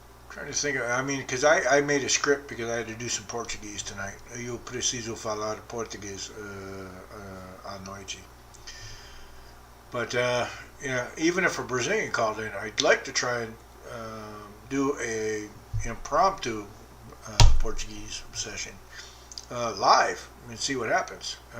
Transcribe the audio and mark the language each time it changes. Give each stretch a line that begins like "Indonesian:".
English: Trying to think of, because I made a script because I had to do some Portuguese tonight.
Portuguese: Eu preciso falar português à noite.
English: But, even if a Brazilian called in, I'd like to try and do a impromptu Portuguese session live and see what happens.